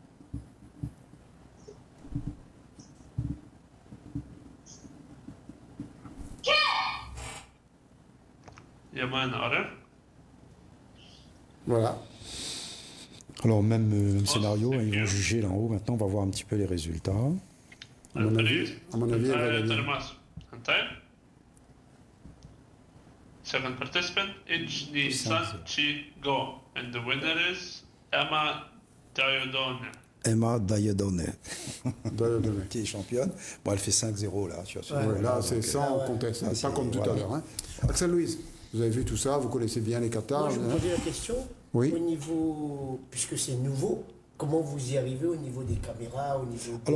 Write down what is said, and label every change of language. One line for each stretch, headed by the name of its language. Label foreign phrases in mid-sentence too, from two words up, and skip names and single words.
French: Yaman Naore. Voilà. Alors même scénario, hein, ils vont juger là en haut. Maintenant, on va voir un petit peu les résultats. À mon avis, elle va gagner. Termas. Antai.
English: Second participant, Ijni Sanchi Go. And the winner is Emma Diodone. Emma Diodone,
French: Donnez. qui est championne. Bon, elle fait 5-0 là. Tu vois, Ouais, là, c'est donc, sans ouais. conteste, Ah, pas c'est- comme tout voilà. à l'heure. Hein. Axel Louise, vous avez vu tout ça, vous connaissez bien les katas. Moi, je me hein. posais la question, Oui. au niveau, puisque c'est nouveau, comment vous y arrivez au niveau des caméras, au niveau des...